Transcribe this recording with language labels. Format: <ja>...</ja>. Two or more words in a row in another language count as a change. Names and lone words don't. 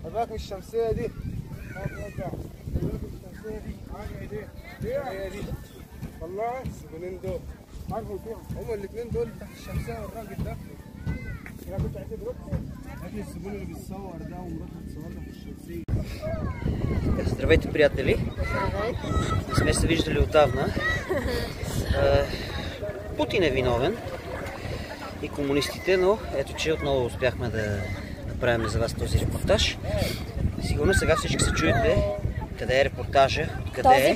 <ar>الشمسية دي. هي دي والله السجنين دول هما الاثنين دول تحت الشمسية والراجل ده. انا كنت اعتبره هات السجون اللي بيتصور ده ومراته بتصورنا في الشمسية.</ar> <bg>Здравейте, приятели! Не сме се виждали отдавна. Путин е виновен и комунистите, но ето че отново успяхме да направим за вас този репортаж. Сигурно сега всички се чуете къде е репортажа, откъде е.</bg>